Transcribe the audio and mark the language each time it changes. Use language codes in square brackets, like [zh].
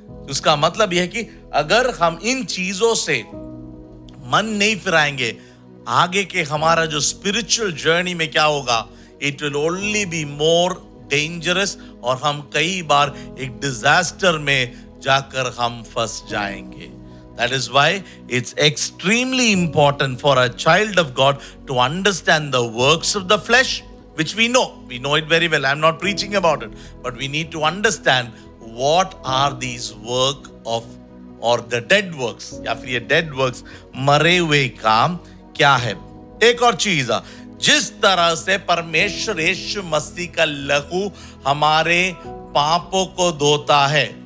[hi] उसका मतलब यह है कि अगर हम इन चीजों से मन नहीं फिराएंगे, आगे के हमारा जो स्पिरिचुअल जर्नी में क्या होगा, [en] it will only be more dangerous, [hi] और हम कई बार एक डिजास्टर में जाकर हम फंस जाएंगे. [en] That is why it's extremely important for a child of God to understand the works of the flesh, which we know. We know it very well. I'm not preaching about it. But we need to understand what are these work of or the dead works. [hi] या फिर ये dead works, मरे हुए काम क्या है. एक और चीज है, जिस तरह से परमेश्वर यीशु मसीह का लहू हमारे पापों को धोता है.